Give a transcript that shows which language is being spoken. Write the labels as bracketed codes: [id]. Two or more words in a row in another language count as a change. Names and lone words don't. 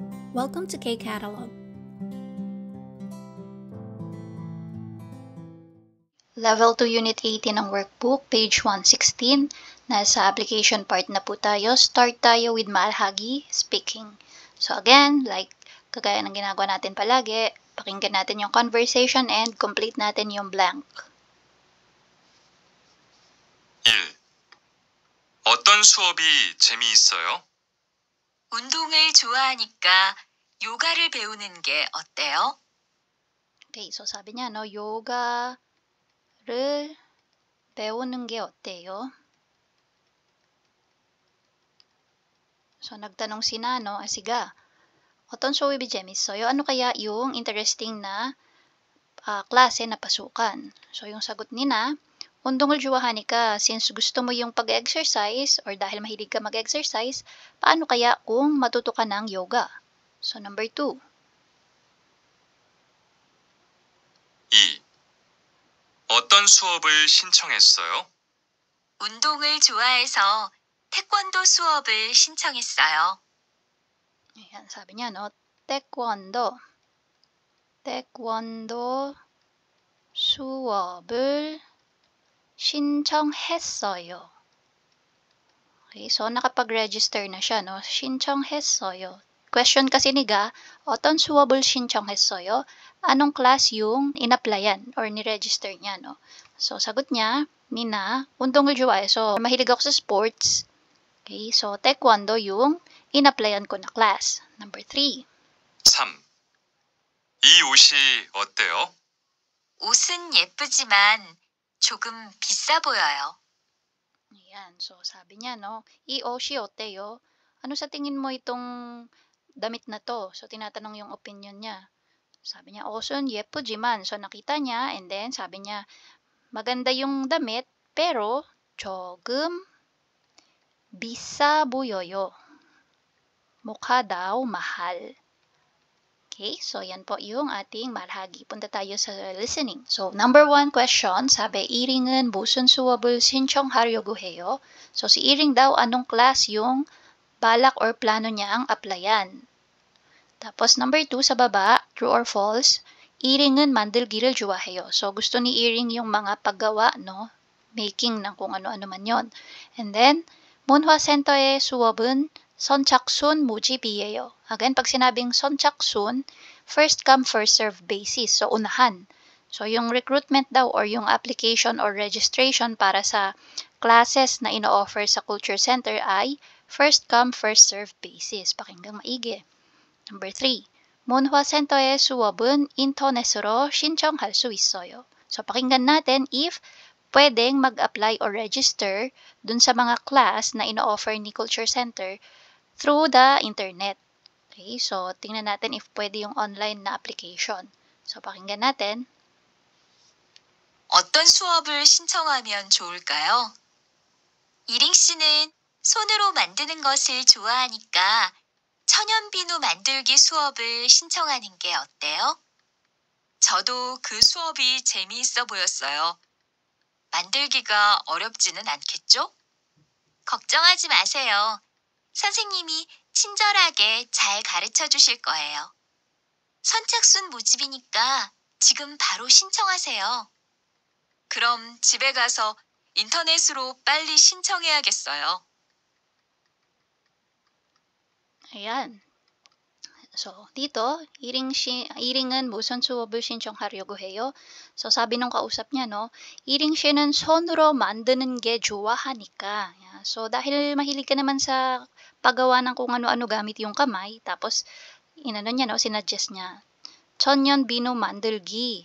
[en] Welcome to K-Catalog. Level 2 Unit 18 ng workbook, page 116. [tl] Nasa application part na po tayo. Start tayo with Malhagi speaking. So again, like kagaya ng ginagawa natin palagi, pakinggan natin yung conversation and complete natin yung blank. 1. [ko] 어떤 수업이 재미있어요? 운동을 좋아하니까 요가를 배우는 게 어때요? [tl] Okay, so sabi niya, no, [ko] yoga를 배우는 게 어때요? [tl] So nagtanong si Nano, siga, [ko] 어떤 수업이 재밌어요? [tl] Ano kaya yung interesting na klase na pasukan? So yung sagot ni Na, [ko] 운동을 좋아하니까, [tl] since gusto mo yung pag-exercise or dahil mahilig ka mag-exercise, paano kaya kung matuto ka ng yoga? [en] So number 2. 2. [ko] 어떤 수업을 신청했어요? 운동을 좋아해서 태권도 수업을 신청했어요. [tl] Ayan, sabi niya, no, taekwondo [ko] 수업을 신청했어요. [tl] Okay, so nakapag-register na siya, no? 신청했어요. Question kasi ni Ga, [ko] 어떤 수업을 신청했어요? [tl] Anong class yung in-applyan or ni-register niya, no? So sagot niya, Nina, [ko] 운동을 좋아해. [tl] So mahilig ako sa sports. Okay, so taekwondo yung in-applyan ko na class. [en] Number 3. 3. [ko] 이 옷이 어때요? 옷은 예쁘지만 조금 비싸 보여요. [tl] Ayan, so sabi niya, no, [ko] 이 옷이 어때요? [tl] Ano sa tingin mo itong damit na to? So tinatanong yung opinion niya. Sabi niya, [ko] 옷은 예쁘지만. [tl] So nakita niya and then sabi niya, maganda yung damit pero [ko] 조금 비싸 보여요. [tl] mukha daw mahal. Okay, so yan po yung ating 말하기. Punta tayo sa listening. So, number 1 question, sabi, [ko] 이링은 무슨 수업을 신청하려고 해요? [tl] So, si Iring daw, anong class yung balak or plano niyang applyan? Tapos, number 2, sa baba, [en] true or false, [ko] 이링은 만들기를 좋아해요. [tl] So, gusto ni Iring yung mga paggawa, no? Making ng kung ano-ano man yon. [en] And then, [ko] 문화센터의 수업은 선착순 모집이에요. [tl] Again, pag sinabing 선착순, [en] first come, first serve basis. So, [tl] unahan. So, yung recruitment daw or yung application or registration para sa classes na ino-offer sa Culture Center ay [en] first come, first serve basis. [tl] Pakinggang maigi. [en] Number 3. [ko] 문화센터의 수업은 인터넷으로 신청할 수 있어요. [tl] So, pakinggan natin if pwedeng mag-apply or register dun sa mga class na ino-offer ni Culture Center through the internet. Okay, so tingnan natin if pwede yung online na application. So pakinggan natin. [ko] 어떤 수업을 신청하면 좋을까요? 이링 씨는 손으로 만드는 것을 좋아하니까 천연비누 만들기 수업을 신청하는 게 어때요? 저도 그 수업이 재미있어 보였어요. 만들기가 어렵지는 않겠죠? 걱정하지 마세요. 선생님이 친절하게 잘 가르쳐 주실 거예요. 선착순 모집이니까 지금 바로 신청하세요. 그럼 집에 가서 인터넷으로 빨리 신청해야겠어요. [tl] Ayan. So, dito, [ko] 이링은 무슨 수업을 신청하려고 해요? [tl] So, sabi nung kausap niya, no, [ko] 이링 씨는 손으로 만드는 게 좋아하니까. [en] Yeah. So, [tl] dahil mahilig ka naman sa paggawa ng kung ano-ano gamit yung kamay, tapos, inano niya, no, sinuggest niya, [ko] 천연비누 만들기.